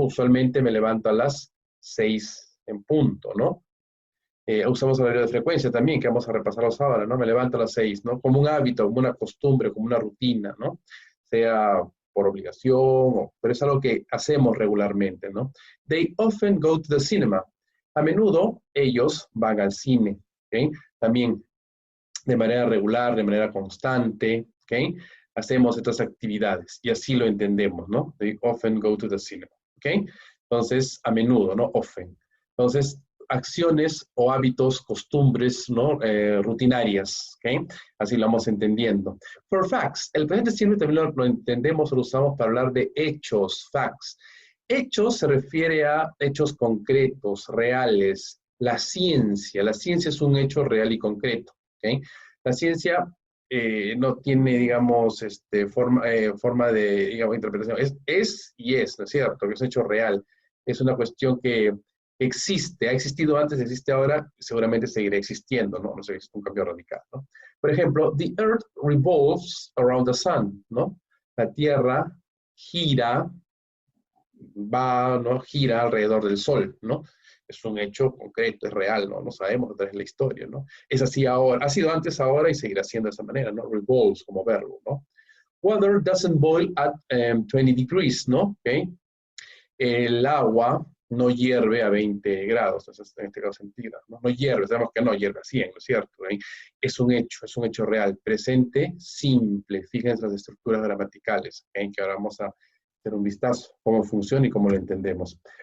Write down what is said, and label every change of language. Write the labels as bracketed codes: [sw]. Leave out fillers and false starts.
[es] Usualmente me levanto a las 6 en punto, ¿no? Usamos el horario de frecuencia también, que vamos a repasarlos ahora, ¿no? Me levanto a las 6, ¿no? Como un hábito, como una costumbre, como una rutina, ¿no? Sea por obligación, pero es algo que hacemos regularmente, ¿no? [en] They often go to the cinema. [es] A menudo ellos van al cine, ¿ok? También de manera regular, de manera constante, ¿ok? Hacemos estas actividades y así lo entendemos, ¿no? [en] They often go to the cinema, ¿ok? [es] Entonces, a menudo, ¿no? Often. Entonces, acciones o hábitos, costumbres, ¿no? Rutinarias, ¿ok? Así lo vamos entendiendo. [en] For facts, [es] el presente simple también lo entendemos o lo usamos para hablar de hechos, facts. Hechos se refiere a hechos concretos, reales. La ciencia es un hecho real y concreto, ¿ok? La ciencia no tiene, digamos, forma de, digamos, interpretación. Es y es, ¿no es cierto? Que es un hecho real. Es una cuestión que existe, ha existido antes, existe ahora, seguramente seguirá existiendo, ¿no? No sé, es un cambio radical, ¿no? Por ejemplo, [en] the earth revolves around the sun, [es] ¿no? La Tierra gira, va, ¿no? Gira alrededor del Sol, ¿no? Es un hecho concreto, es real, ¿no? No sabemos a través de la historia, ¿no? Es así ahora, ha sido antes, ahora y seguirá siendo de esa manera, ¿no? Revolves como verbo, ¿no? [en] Water doesn't boil at 20 degrees, ¿no? ¿Okay? [es] El agua no hierve a 20 grados, en este caso centígrados, ¿no? No hierve, sabemos que no hierve a 100, ¿no es cierto? ¿Eh? Es un hecho real, presente, simple. Fíjense las estructuras gramaticales, ¿eh? Que ahora vamos a hacer un vistazo, cómo funciona y cómo lo entendemos.